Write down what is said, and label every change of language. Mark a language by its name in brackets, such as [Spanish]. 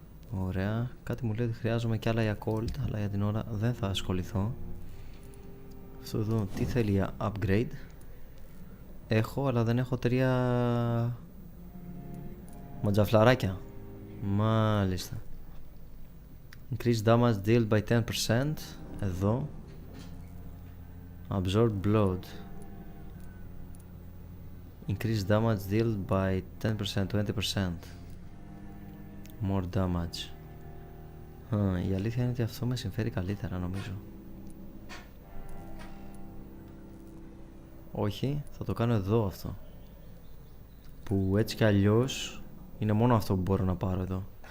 [Greek] Ωραία, κάτι μου λέει ότι χρειάζομαι κι άλλα για cold, αλλά για την ώρα δεν θα ασχοληθώ. Αυτό εδώ τι θέλει για upgrade? Έχω, αλλά δεν έχω 3 ματζαφλαράκια. Μάλιστα. [English] Increase damage dealt by 10%. [Greek] Εδώ. [English] Absorb blood. Increase damage dealt by 10%, 20%. More damage. [Greek] Η αλήθεια είναι ότι αυτό με συμφέρει καλύτερα, νομίζω. Όχι, θα το κάνω εδώ αυτό. Που έτσι κι αλλιώς είναι μόνο αυτό που μπορώ να πάρω εδώ.